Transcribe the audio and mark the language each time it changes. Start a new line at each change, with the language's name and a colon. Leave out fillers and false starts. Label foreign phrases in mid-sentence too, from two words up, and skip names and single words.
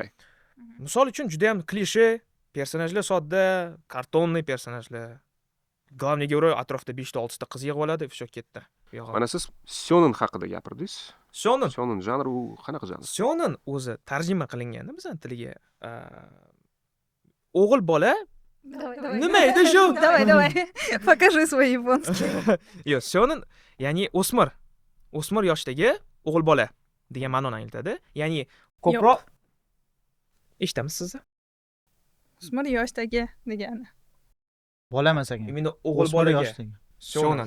Uzbek: Misol uchun juda ham klishe, personajlar sodda, kartonniy personajlar.
Russian: Главный герой
Uzbek: atrofda 5-6 ta qiz yig'ib oladi, o'sha ketdi. Mana siz Shonen haqida gapirdingiz. Shonen janri u qanaqa janr? Shonen o'zi tarjima qilinganda bizning tiliga o'g'il bola nima edi shu?
Russian: Давай. Покажи свой японский.
Uzbek: Yo'q, shonen ya'ni o'smir yoshdagi o'g'il bola degan ma'noni anglatadi. Ya'ni ko'proq eshitamiz sizni? O'smir yoshdagi degani. Bola emas ekan. Meni o'g'il bolaga shonen.